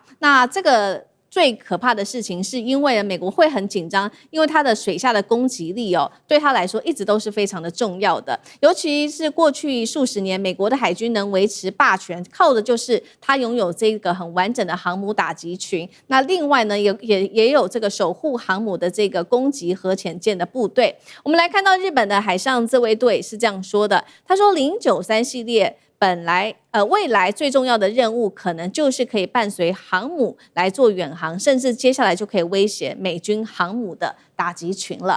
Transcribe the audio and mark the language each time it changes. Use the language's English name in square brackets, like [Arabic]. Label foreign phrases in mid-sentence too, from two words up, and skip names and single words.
[Chinese] 那這個最可怕的事情是因為美國會很緊張，因為它的水下的攻擊力哦，對它來說一直都是非常的重要的。尤其是過去數十年，美國的海軍能維持霸權，靠的就是它擁有這個很完整的航母打擊群。那另外呢，也有這個守護航母的這個攻擊核潛艦的部隊。我們來看到日本的海上自衛隊是這樣說的，他說093系列未來最重要的任務，可能就是可以伴隨航母來做遠航，甚至接下來就可以威脅美軍航母的打擊群了。